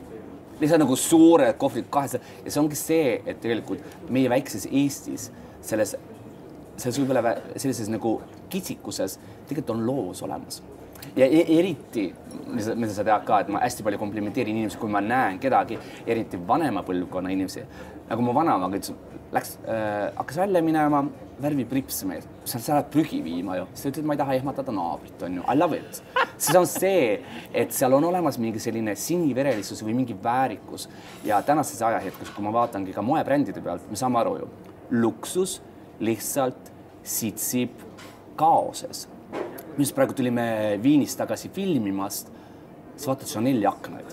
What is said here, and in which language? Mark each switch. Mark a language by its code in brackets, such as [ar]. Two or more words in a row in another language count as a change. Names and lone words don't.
[et] Lihtsalt nagu suured kohvrid kahesed ja see ongi see, et tegelikult meie väikses Eestis selles võib-olla sellises nagu kitsikuses tegelikult on loovus olemas. Ja eriti, mida sa tead ka, et ma hästi palju komplimenteerin inimesi, kui ma näen kedagi, eriti vanema põlvkonna inimesi, nagu mu vanema hakkas välja minema, värvi prips meil, sa lähed prügi viima ju, sa ütled, ma ei taha ehmatada naabrit, on ju, [en] I love it. [et] Siis on see, et seal on olemas mingi selline siniverelisus või mingi väärikus ja tänases ajahetkus, kui ma vaatangi ka moebrändide pealt, me saame aru ju, luksus lihtsalt sitsib kaoses. Mis praegu tulime Viinist tagasi filmimast, siis vaatad Chanel aknaid.